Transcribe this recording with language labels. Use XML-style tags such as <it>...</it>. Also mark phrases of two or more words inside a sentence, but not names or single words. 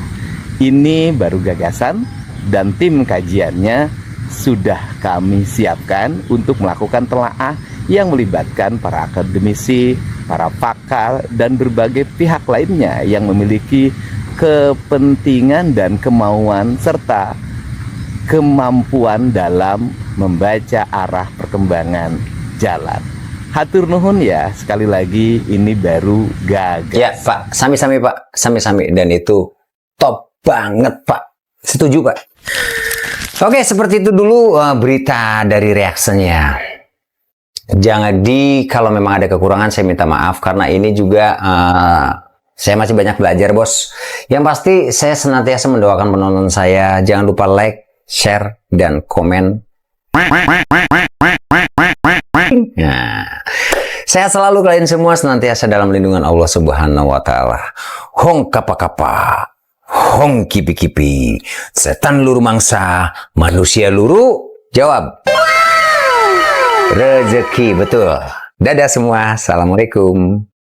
<id>Ini baru gagasan dan tim kajiannya sudah kami siapkan untuk melakukan telaah yang melibatkan para akademisi, para pakar, dan berbagai pihak lainnya yang memiliki kepentingan dan kemauan serta kemampuan dalam membaca arah perkembangan jalan.</id> <su>Hatur nuhun</su> <id>ya, sekali lagi ini baru gagas. Ya Pak, sami-sami Pak, sami-sami, dan itu top banget Pak. Setuju Pak. Oke, seperti itu dulu berita dari reaksinya. Jangan kalau memang ada kekurangan saya minta maaf, karena ini juga saya masih banyak belajar bos. Yang pasti saya senantiasa mendoakan penonton saya. Jangan lupa like, share, dan komen. Nah, sehat selalu kalian semua, senantiasa dalam lindungan</id> <ar>الله سبحانه وتعالى.</ar> <jv>Hong kapa kapa. Hong kipi-kipi, setan luru mangsa, manusia luru jawab.</jv> <id>Rezeki, betul. Dadah semua, assalamualaikum.</id>